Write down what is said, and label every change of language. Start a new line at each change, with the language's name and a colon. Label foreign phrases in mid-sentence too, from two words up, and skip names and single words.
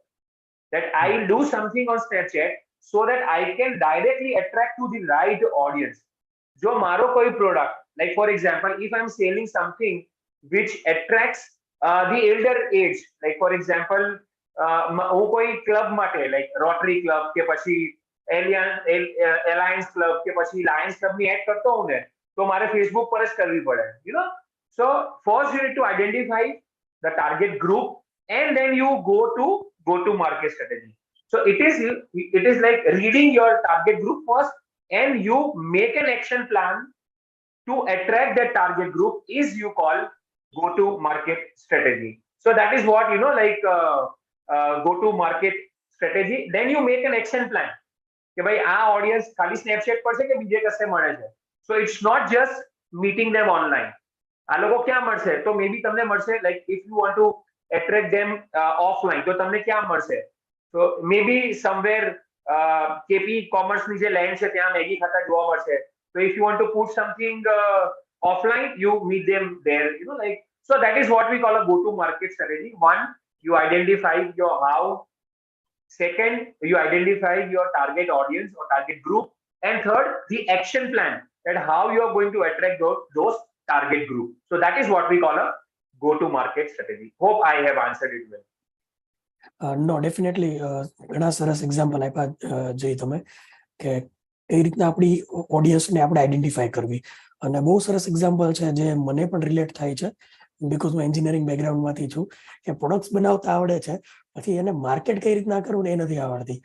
English: That I will do something on Snapchat so that I can directly attract to the right audience.
Gujarati: જો મારો કોઈ
English: product, like for example, if I'm selling something which attracts the elder age, like for example,
Gujarati: હું કોઈ ક્લબ માટે like Rotary Club કે પછી Alliance Club કે પછી Lions Club ની એડ કરતો હોઉં ને તો મારે ફેસબુક પર જ કરવી પડે.
English: So first you need to identify the target group and then you go to market strategy. So it is like reading your target group first and you make an action plan to attract that target group is you call go to market strategy. So that is what go to market strategy. Then you make an action plan
Gujarati: કે ભાઈ આ ઓડિયન્સ ખાલી સ્નેપચેટ પર છે કે બીજે કશે મળે છે.
English: So it's not just meeting them online.
Gujarati: આ લોકો ક્યાં મળશે? તો
English: may be
Gujarati: તમને મળશે
English: like if you want to attract them offline
Gujarati: તો તમને ક્યાં મળશે?
English: So maybe somewhere KP commerce
Gujarati: ની જે લેન્ડ છે ત્યાં મેગી ખાતા જોવા મળશે.
English: So if you want to put something offline, you meet them there, so that is what we call a go to market strategy. One, you identify your how. Second, you identify your target audience or target group. And third, the action plan, that how you are going to attract those target group. So that is what we call a go to market strategy. Hope I have answered it well. No, definitely
Gujarati: ઘણા સરસ એક્ઝામ્પલ આપ્યા જઈ તમે કે કઈ રીતના આપણી ઓડિયન્સને આપણે આઈડેન્ટિફાઈ કરવી, અને બહુ સરસ એક્ઝામ્પલ છે જે મને પણ રિલેટ થાય છે બીકોઝ હું
English: engineering backgroundમાંથી
Gujarati: છું, કે પ્રોડક્ટ્સ બનાવતા આવડે છે, પછી એને માર્કેટ કઈ રીતના કરવું ને એ નથી આવડતી.